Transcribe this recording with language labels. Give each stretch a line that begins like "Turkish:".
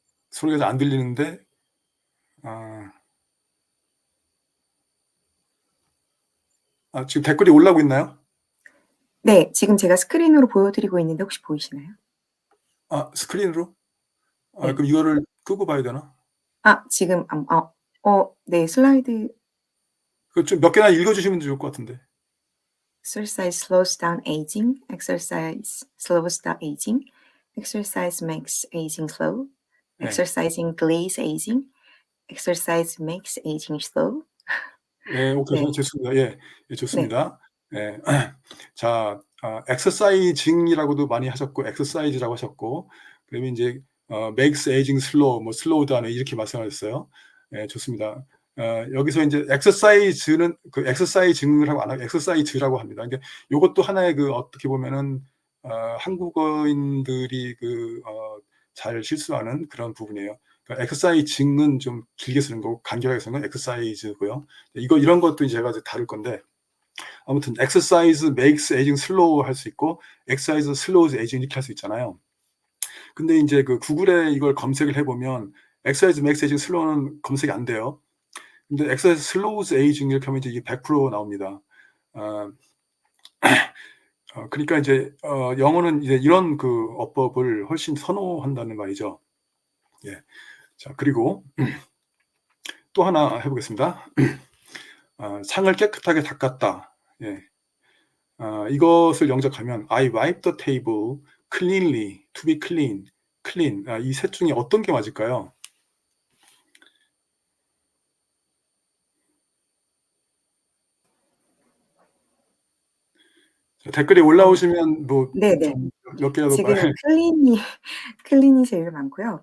Korean: 소리가 안 들리는데 지금 댓글이 올라오고 있나요? 네, 지금 제가 스크린으로 보여드리고 있는데 혹시 보이시나요? 스크린으로? 네. 그럼 이거를 끄고 봐야 되나? 지금 네, 슬라이드. 좀 몇 개나 읽어주시면 좋을 것 같은데.
English: Exercise slows down aging. Exercise slows down aging. Exercise makes aging slow.
Korean: 네.
English: Exercising delays aging. Exercise makes aging slow.
Korean: 예, 오케이. 네. 좋습니다. 예, 네. 좋습니다. 예. 자, exercising이라고도 많이 하셨고, exercise라고 하셨고, 그러면 이제
English: makes aging slow,
Korean: 뭐
English: slow down
Korean: 이렇게 말씀하셨어요. 예, 좋습니다. 여기서 이제 exercise는 그 exercising이라고 안 하고 exercise라고 합니다. 그러니까 이것도 하나의 그 어떻게 보면은 한국어인들이 잘 실수하는 그런 부분이에요. 그러니까 exercising은 좀 길게 쓰는 거고 간결하게 쓰는 건 exercise고요. 이런 것도 제가 이제 다룰 건데 아무튼
English: exercise makes aging slow
Korean: 할 수 있고
English: exercise slows aging
Korean: 이렇게 할 수 있잖아요. 근데 이제 그 구글에 이걸 검색을 해보면
English: exercise makes aging slow
Korean: 는 검색이 안 돼요. 근데
English: exercise slows aging
Korean: 이렇게 하면 이제 이게 100% 나옵니다. 그러니까 이제 영어는 이제 이런 그 어법을 훨씬 선호한다는 말이죠. 예. 자, 그리고 또 하나 해보겠습니다. 상을 깨끗하게 닦았다. 예. 이것을 영작하면
English: I wipe the table cleanly, to be clean, clean.
Korean: 이 셋 중에 어떤 게 맞을까요? 댓글이 어 올라오시면 뭐 네네. 좀 몇 개라도 말 지금 클린이 제일 많고요.